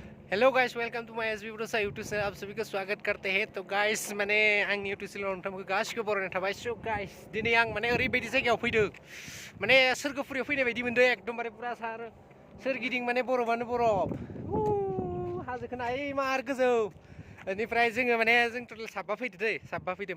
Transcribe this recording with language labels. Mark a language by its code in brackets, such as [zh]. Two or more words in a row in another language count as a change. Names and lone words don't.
[en] Hello guys, welcome to my SB Brosa YouTube channel. [hi] आप सभी का स्वागत करते हैं। [brx] तो गाइस माने आंनि यूट्यूब चैनल नोंथांमोनखौ गासिखौबो बरायनाय थाबाय। [en] so guys [brx] दिनै आं माने ओरैबायदि जायगायाव फैदों, माने सोरगोफुरियाव फैनाय बायदि मोनदों। एकदमबारे पुरा सोरगिदिं माने बरफानो बरफ। हाजोखौ नाय मार गोजौ। बेनिफ्राय जोङो माने जों टटेल साबा फैदों दै, साबा फैदों।